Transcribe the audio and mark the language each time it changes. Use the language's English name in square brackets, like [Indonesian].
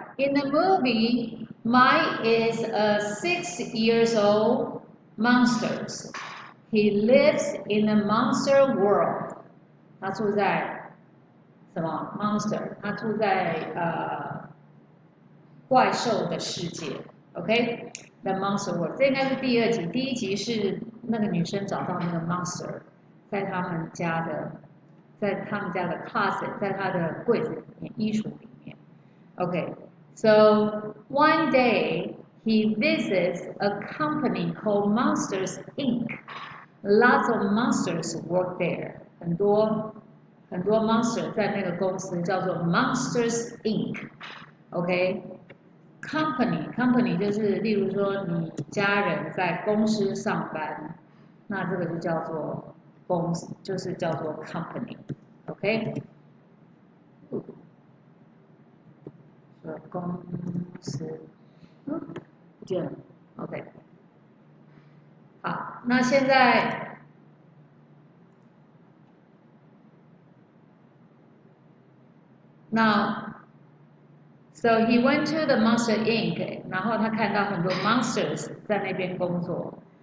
[English] In the movie, Mike is a 6-year-old monster. He lives in a monster world. [Chinese] 他住在什么 monster， 它住在怪兽的世界 ，OK？ [English] The monster world， [Chinese] 这应该是第二集，第一集是那个女生找到那个 monster， 在他们家的 closet， 在她的柜子里面，衣橱里面。 [English] Okay, so one day he visits a company called Monsters Inc. Lots of monsters work there. [Chinese] 很多 monster 在那个公司叫做 Monsters Inc. OK，company 就是例如说你家人在公司上班，那这个就叫做公司，就是叫做 company。 OK。公司，不见了 ，OK， 好，那现在， [English] Now, so he went to the Monster Inc. [Chinese] 然后他看到很多 monsters 在那边工作。